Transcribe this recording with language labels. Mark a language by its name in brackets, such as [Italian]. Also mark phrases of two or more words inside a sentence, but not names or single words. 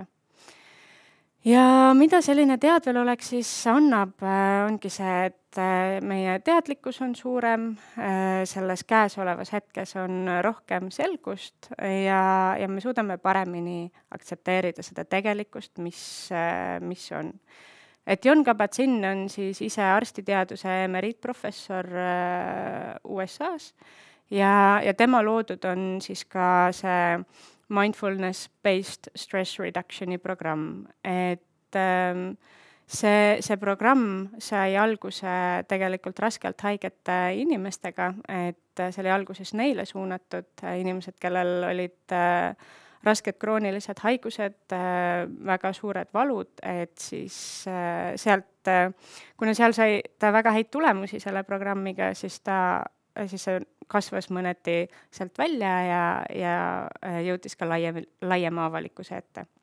[Estonian] Ja mida selline teadvelolek siis annab, ongi see, et meie teadlikkus on suurem, selles käesolevas hetkes on rohkem selgust ja me suudame paremini aktsepteerida seda tegelikkust, mis on. Et Jon Kabat-Zinn on siis ise arstiteaduse emeriitprofessor USA-s ja tema loodud on siis ka see mindfulness-based [English] stress reductioni [Estonian] programm, et see programm sai alguse tegelikult raskelt haigete inimestega, et see oli alguses neile suunatud inimesed, kellel olid rasked kroonilised haigused, väga suured valud, et siis sealt, kuna seal sai ta väga häid tulemusi selle programmiga, siis see kasvas mõneti sealt välja ja jõudis ka laiema avalikkuse ette.